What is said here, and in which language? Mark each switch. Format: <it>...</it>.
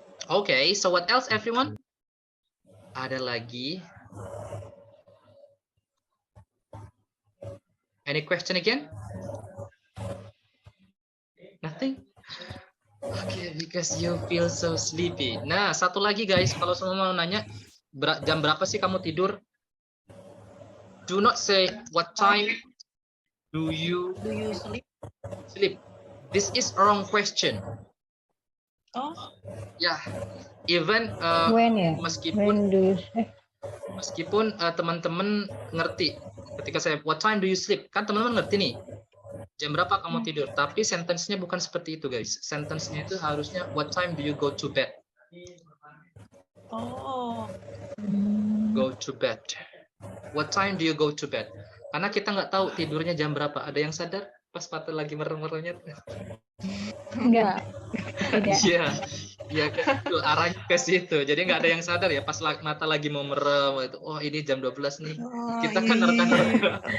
<en>Okay, so what else everyone?</en> <id>Ada lagi?</id> <en>Any question again? Nothing? Okay, because you feel so sleepy.</en> <id>Nah, satu lagi guys, kalau semua mau nanya, jam berapa sih kamu tidur?</id> <en>Do not say what time do you sleep. This is a wrong question. Oh, Ya, even When ya?</en> <id>meskipun</id> <en>When do you</en> <id>meskipun teman-teman ngerti ketika saya</id> <en>what time do you sleep,</en> <id>kan teman-teman ngerti nih jam berapa kamu tidur, tapi sentence-nya bukan seperti itu guys. Sentence-nya itu harusnya</id> <en>what time do you go to bed. oh, Go to bed. What time do you go to bed?</en> <id>Karena kita nggak tahu tidurnya jam berapa. Ada yang sadar pas mata lagi merem-meremnya? enggak? Tidak. Iya, ya kan itu arahnya ke situ. Jadi nggak ada yang sadar ya pas mata lagi mau merem itu. Oh ini jam 12 nih. oh, Kita iya, kan iya, nerka-nerka.</id>